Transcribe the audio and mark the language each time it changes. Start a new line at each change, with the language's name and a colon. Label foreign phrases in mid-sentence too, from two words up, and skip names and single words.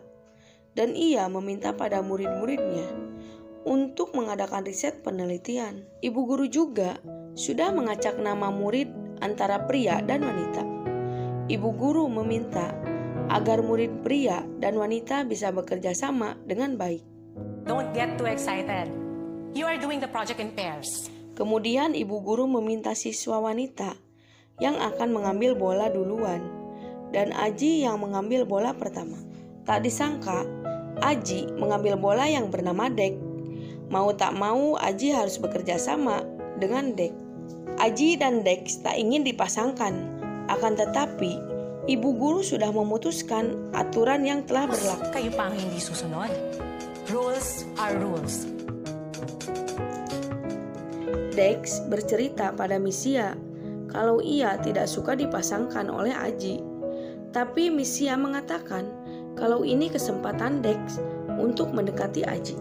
Indonesian: Dan ia meminta pada murid-muridnya untuk mengadakan riset penelitian. Ibu guru juga sudah mengacak nama murid antara pria dan wanita. Ibu guru meminta agar murid pria dan wanita bisa bekerja sama dengan baik.
English: Don't get too excited. You are doing the project in pairs.
Indonesian: Kemudian ibu guru meminta siswa wanita yang akan mengambil bola duluan dan Aji yang mengambil bola pertama. Tak disangka, Aji mengambil bola yang bernama Dex Mau tak mau Aji harus bekerja sama dengan Dex. Aji dan Dex tak ingin dipasangkan, akan tetapi ibu guru sudah memutuskan aturan yang telah berlaku.
Filipino: Kayo pa ang hindi susunod.
English: Rules are rules.
Indonesian: Dex bercerita pada Misia kalau ia tidak suka dipasangkan oleh Aji. Tapi Misia mengatakan kalau ini kesempatan Dex untuk mendekati Aji.